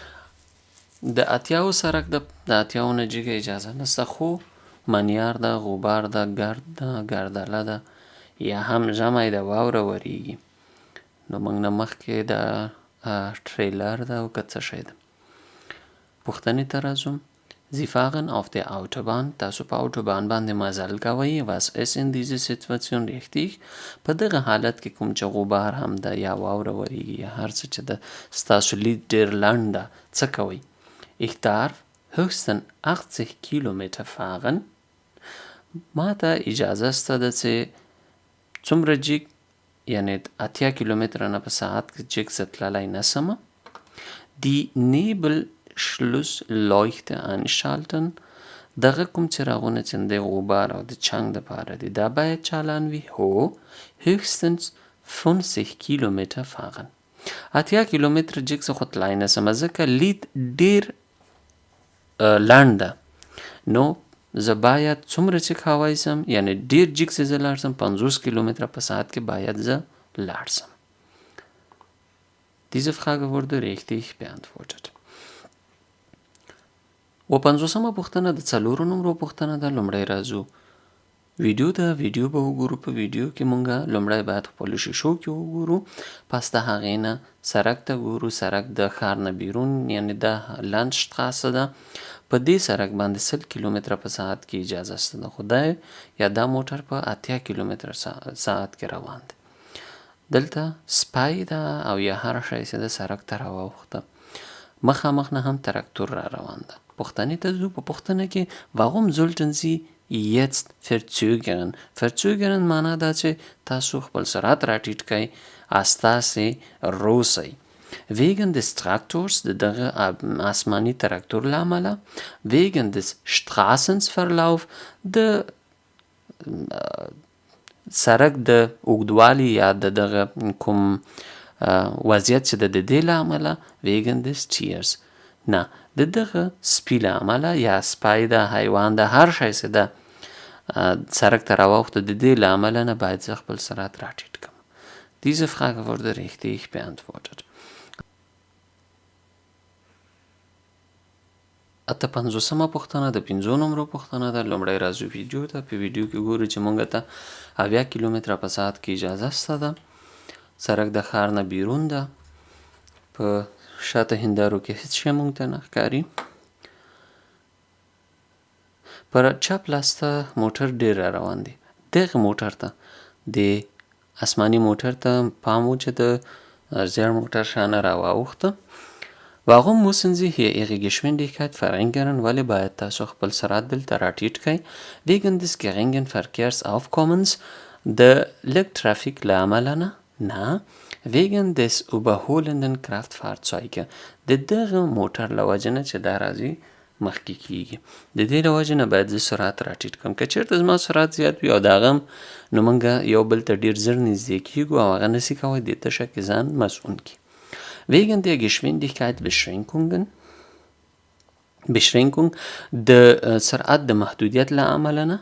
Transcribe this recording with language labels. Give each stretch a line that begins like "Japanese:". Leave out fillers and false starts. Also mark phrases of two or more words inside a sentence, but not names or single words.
Pashto: د اتیاو سرک د اتیاو نه جګه اجازه نشته، خو منیار ده، غبار ده، ګرد ده، ګردله ده، یا هم ژمی ده، واوره وریږي. نو موږ نه مخکې د ټریلر ده او که څه شی ده. پوښتنې ته راځو.
German: Sie fahren auf der Autobahn.
Pashto: تاسو په autobahn باندې مزل کوئ.
German: Was ist in dieser Situation richtig؟
Pashto: په دغه حالت کې کوم چې غبار هم ده یا واوره وریږي یا هر څه چې ده، ستاسو لید ډېر لنډ ده، څه کوئ؟
German: Ich darf höchstens 80 Kilometer fahren.
Pashto: ما ته اجازه شته ده چې څومره جګ، یعنی 80 کیلومتره نه په ساعت کې جګ زه تللی نسم.
German: Die Nebelschlussleuchte einschalten.
Pashto: دغه کوم څراغونه چې د غبار او د چنګ دپاره دي دا باید چالان وي.
German: هو höchstens 50 کیلومتر fahren.
Pashto: 80 کیلومتر جګ زه خو تللی نسم ځکه لید ډېر لنډ ده. نو زه باید څومره چې کولی سم، یعنی ډېر جګ چې زه لاړ سم 50 کیلومتر په ساعت کې باید زه لاړ سم.
German: Diese Frage wurde richtig beantwortet.
Pashto: و 50مه پوښتنه د 4 نمرو پوښتنه ده. لومړی راځو ویډیو ته. ویډیو به وګورو. په ویډیو کې مونږه لومړی باید خپلو شیشو کې وګورو، پس د هغې نه سرک ته ګورو. سرک د ښار نه بیرون، یعنی د لندشتراسه ده. په دې سرک باندې 100 کیلومتره په ساعت کې اجازه شته ده، خو یا دا موټر په 80 کیلومتر ساعت کې روان دی. دلته سپی ده او یا هر شی چې د سرک ته راواوښته. مخامخ نه هم تراکتور را روان ده. پوښتنې ته ځو. په پوښتنه کې
German: warum sollten Sie jetzt verzögern؟
Pashto: verzögern معنا دا چې تاسو خپل سرعت راټیټ کړئ، استاسې روسئ.
German: Wegen des Traktors،
Pashto: دغه آسماني تراکتور له امله.
German: Wegen des Straßenverlauf،
Pashto: د سرک د اوږدوالي یا دغه کوم وضعیت چې د دې له امله.
German: Wegen des Tiers،
Pashto: نه د دغه سپي له امله، یا سپی ده، حیوان ده، هر شی چې ده سرک ته راواوښته، د دې له امله نه باید زه خپل سرعت راټیټ کړم.
German: Diese Frage wurde richtig beantwortet.
Pashto: 58مه پوښتنه د 5 نمرو پوښتنه ده. لومړی راځو ویډیو ته. په ویډیو کې ګورو چې مونږ ته 70 کیلومتره په ساعت کې اجازه شته ده. سرک د ښار نه بیرون ده. په شاته هندارو کې هیڅ شی مونږ ته نه ښکاري. پر چپ لاس ته موټر ډېر را روان دی. دغه موټر ته د آسماني موټر ته پام و چې د زیړ موټر شانه راواوښته.
German: Warum müssen Sie hier Ihre Geschwindigkeit verringern؟
Pashto: ولی باید تاسو خپل سرعت دلته راټیټ کړئ.
German: Wegen des geringen Verkehrsaufkommens،
Pashto: د لږ ترافیک له امله نه. نه.
German: Wegen des überholenden Kraftfahrzeuge،
Pashto: د دغه موټر له وجې نه چې دا راځي مخکې کیږي، د دې له وجې نه باید زه سرعت راټیټ کړم. که چېرته زما سرعت زیات وي او د هغه هم، نو موږ یو بل ته ډېر زر نږدې کیږو او هغه نسي کوی دې تشه کې ځان مسؤون کړي.
German: Wegen der Geschwindigkeitsbeschränkung،
Pashto: د سرعت د محدودیت له امله نه.